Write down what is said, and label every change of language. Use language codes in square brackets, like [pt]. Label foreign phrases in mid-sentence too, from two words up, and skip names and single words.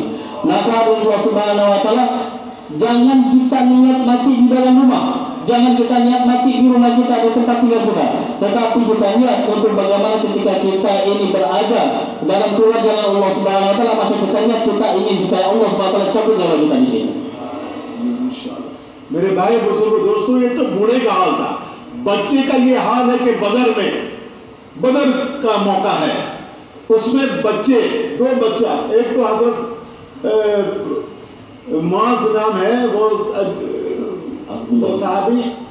[id] Maka [ar] الله سبحانه وتعالى, [id] jangan kita niat mati di dalam rumah, jangan kita niat mati di rumah kita di tempat tinggal kita, tetapi kita niat untuk bagaimana ketika kita ini berada dalam keluar jalan [ar] الله سبحانه وتعالى, [id] maka kita niat kita ingin supaya [ar] الله سبحانه وتعالى [id] cabut nyawa kita di sini. [hi] मेरे भाई बुजुर्ग दोस्तों, ये तो बूढ़े का हाल था, बच्चे का ये हाल है कि बदर का मौका है, उसमें बच्चे, दो बच्चा, एक तो हजरत मुआज नाम है, वो साहबी